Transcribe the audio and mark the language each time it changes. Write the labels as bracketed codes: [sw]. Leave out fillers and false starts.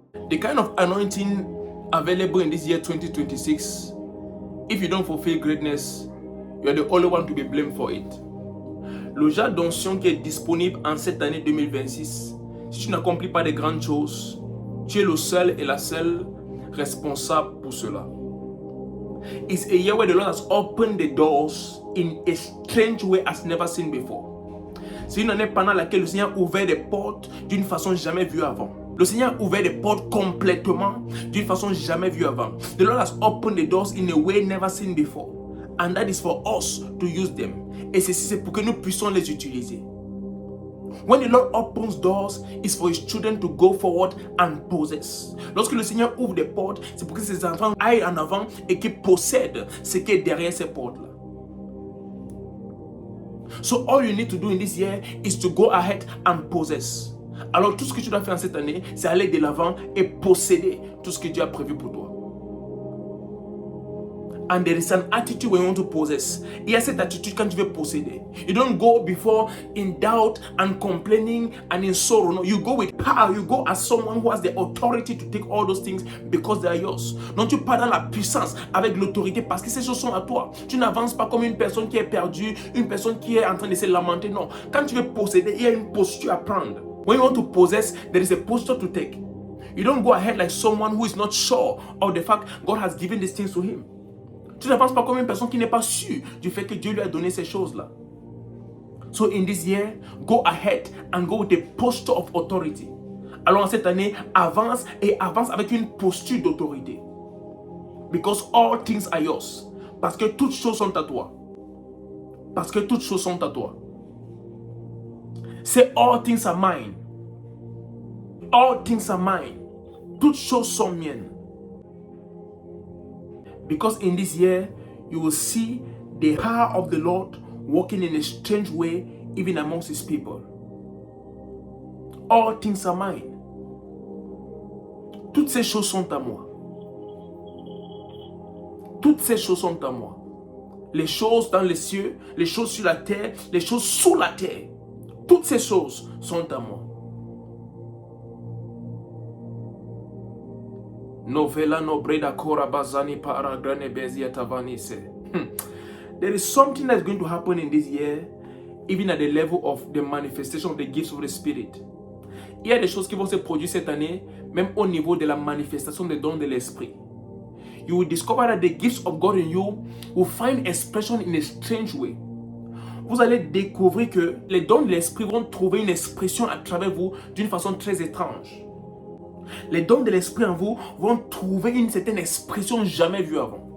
[en] The kind of anointing available in this year 2026, if you don't fulfill greatness, you are the only one to be blamed for it. [fr] Le genre d'onction qui est disponible en cette année 2026, si tu n'accomplis pas de grandes choses, tu es le seul et la seule responsable pour cela. [en] It's a year where the Lord has opened the doors in a strange way as never seen before. [fr] C'est une année pendant laquelle le Seigneur a ouvert des portes d'une façon jamais vue avant. Le Seigneur a ouvert des portes complètement d'une façon jamais vue avant. [en] The Lord has opened the doors in a way never seen before. And that is for us to use them. [fr] Et ceci, c'est pour que nous puissions les utiliser. [en] When the Lord opens doors, it's for His children to go forward and possess. [fr] Lorsque le Seigneur ouvre des portes, c'est pour que ses enfants aillent en avant et qu'ils possèdent ce qui est derrière ces portes-là. [en] So all you need to do in this year is to go ahead and possess. [fr] Alors tout ce que tu dois faire en cette année, c'est aller de l'avant et posséder tout ce que Dieu a prévu pour toi. [en] And there is an attitude when you want to possess. [fr] Il y a cette attitude quand tu veux posséder. [en] You don't go before in doubt and complaining and in sorrow. No, you go with power. You go as someone who has the authority to take all those things because they are yours. [fr] Non, tu pars dans la puissance avec l'autorité parce que ces choses sont à toi. Tu n'avances pas comme une personne qui est perdue, une personne qui est en train de se lamenter. Non, quand tu veux posséder, il y a une posture à prendre. [en] When you want to possess, there is a posture to take. You don't go ahead like someone who is not sure of the fact God has given these things to him. [fr] Tu n'avances pas comme une personne qui n'est pas sûre du fait que Dieu lui a donné ces choses-là. [en] So in this year, go ahead and go with a posture of authority. [fr] Alors en cette année, avance et avance avec une posture d'autorité. [en] Because all things are yours. [fr] Parce que toutes choses sont à toi. Parce que toutes choses sont à toi. [en] Say all things are mine. All things are mine. [fr] Toutes choses sont miennes. [en] Because in this year, you will see the power of the Lord working in a strange way, even amongst His people. All things are mine. [fr] Toutes ces choses sont à moi. Toutes ces choses sont à moi. Les choses dans les cieux, les choses sur la terre, les choses sous la terre. Toutes ces choses sont à moi. Novela no breda kora bazani para grane bezia tavanise. [en] There is something that's going to happen in this year, even at the level of the manifestation of the gifts of the Spirit. [fr] Il y a des choses qui vont se produire cette année, même au niveau de la manifestation des dons de l'Esprit. [en] You will discover that the gifts of God in you will find expression in a strange way. [fr] Vous allez découvrir que les dons de l'Esprit vont trouver une expression à travers vous d'une façon très étrange. Les dons de l'Esprit en vous vont trouver une certaine expression jamais vue avant.